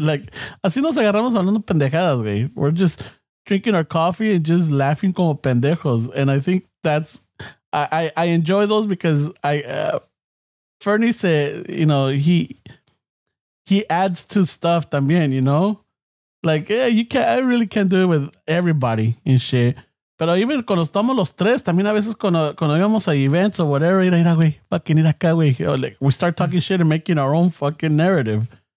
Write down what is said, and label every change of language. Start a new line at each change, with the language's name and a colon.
Spanish: Like, así nos agarramos hablando pendejadas, güey.
English: We're just drinking our coffee and just laughing
Spanish: como pendejos.
English: And I think that's, I enjoy those because Fernie said, he adds to stuff también, Like, I really can't do it with everybody and shit.
Spanish: Pero
English: even
Spanish: cuando estamos los tres, también a veces cuando íbamos a
English: events or whatever,
Spanish: mira, güey,
English: fucking
Spanish: ir acá, güey.
English: Like, we start talking shit and making our own fucking narrative.